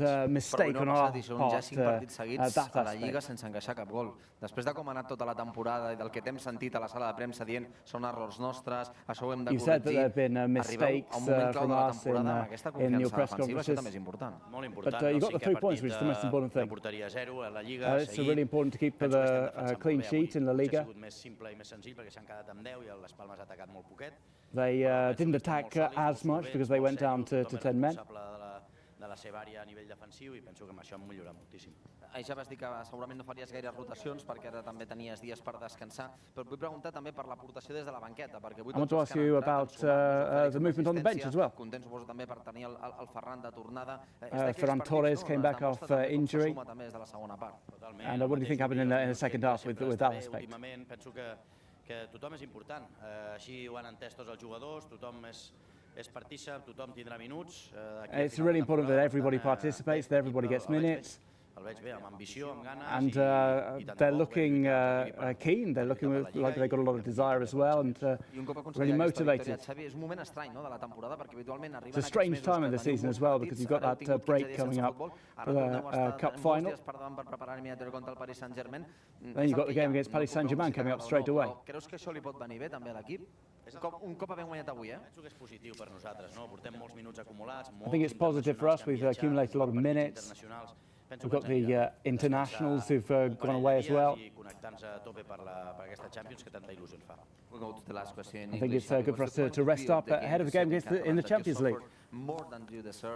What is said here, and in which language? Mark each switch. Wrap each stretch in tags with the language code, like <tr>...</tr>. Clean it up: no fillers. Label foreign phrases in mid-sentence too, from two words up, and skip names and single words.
<ca>Però no ha passat, són ja 5 partits seguits a la Lliga sense encaixar cap gol. Després de com ha anat tota la temporada i del que t'hem sentit a la sala de premsa dient són errors nostres, això ho hem de corregir, arribeu a un moment clau de la temporada amb aquesta confiança defensiva, això també és important. Molt important, el 5è partit de porteria 0 a la Lliga,</ca> <en>really important to keep the clean sheet in La Liga. They didn't attack as much because they went down to 10 men.</en> <ca>De la seva àrea a nivell defensiu i penso que amb això hem millorat moltíssim. Ja vas dir que segurament no faries gaire rotacions perquè ara també tenies dies per descansar, però et vull preguntar també per l'aportació des de la banqueta, perquè avui</ca> <en>I want to ask you about the movement on the bench as well.</en> <ca>Content suposo també per tenir el Ferran de tornada.</ca> <en>Ferran Torres came back off injury. And what do you think happened in the second half with that aspect?</en> <ca>Últimament penso que tothom és important, així ho han entès tots els jugadors, tothom és partícip, tothom tindrà minuts.</ca> <en>It's really important that everybody participates, that everybody gets minutes.</en> <ca>El veig bé, amb ambició, amb ganes.</ca> <en>And they're looking keen, they're looking like they've got a lot of desire as well and really motivated.</en> <ca>És un moment estrany de la temporada perquè habitualment arriben</ca> <en>It's a strange time in the season as well because you've got that break coming up for the Cup final. Then you've got the game against Paris Saint-Germain coming up straight away.</en> <ca>Creus que això li pot venir bé també a l'equip? Un cop havent guanyat avui, Penso que és positiu per nosaltres, no? Portem molts minuts acumulats.</ca> <en>I think it's positive for us. We've accumulated a lot of minutes. We've got the internationals who've gone away as well. We'll go to the last question. I think it's good for us to rest up ahead of the game in the Champions League. More than you deserve.</en>